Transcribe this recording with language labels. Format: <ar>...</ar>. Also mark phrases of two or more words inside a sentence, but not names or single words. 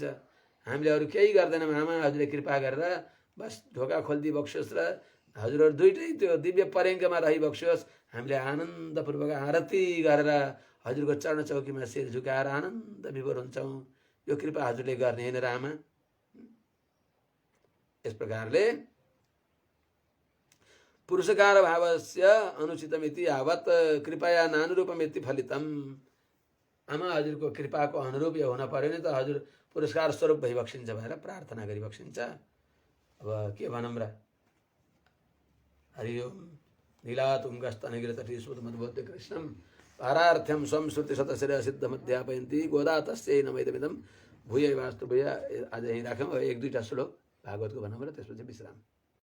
<ne>हामीले अरू केही गर्दैनौँ आमा। हजुरले कृपा गरेर बस ढोका खोलिदिई बक्सियोस् र हजुरहरू दुइटै त्यो दिव्य पर्यङ्कमा रहिबक्सियोस्। हामीले आनन्दपूर्वक आरती गरेर हजुरको चरण चौकीमा शिर झुकाएर आनन्द विभोर हुन्छौँ। यो कृपा हजुरले गर्ने होइन र आमा। यस प्रकारले</ne> <sa>पुरुषकार भावस्य अनुचितमिति यावत् कृपया नानुरूपमिति फलितम।</sa> <ne>आमा हजुरको कृपाको अनुरूप यो हुन पर्यो नि त, हजुर पुरस्कार स्वरूप भइबक्सिन्छ भनेर प्रार्थना गरिबक्सिन्छ। अब के भनौँ र,</ne> <sa>हरि ओम नीलातुङ्गस्तनगिरितटी सुतमद्बोध्य कृष्णं पारार्थ्यं स्वं श्रुतिशतशिरः सिद्धमध्यापयन्ती गोदा तस्यै नमैदमिदं भूय वास्तु भूय</sa> <ne>आज यहीँ राखौँ एक दुईवटा श्लोक भागवतको भनौँ र त्यसपछि विश्राम</ne>